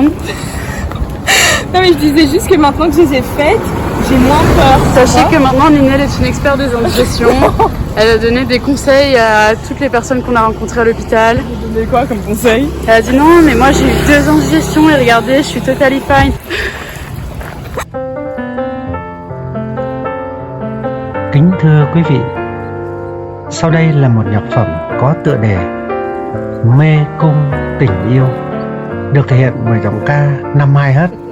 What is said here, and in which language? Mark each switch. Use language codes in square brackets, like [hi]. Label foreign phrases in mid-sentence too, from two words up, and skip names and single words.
[fr] Non mais je disais juste que maintenant que je les ai faites, j'ai moins peur. Sachez que maintenant Ninel est une experte des indigestions. Elle a donné des conseils à toutes les personnes qu'on a rencontrées à l'hôpital. Vous donnez quoi comme conseil? Elle a dit non mais moi j'ai eu 2 indigestions et regardez je suis [en] totally fine. [vi] Kính thưa quý vị, sau đây là một nhạc phẩm có tựa đề Mê cung tình yêu, được thể hiện bởi giọng ca Nam Hai Hất.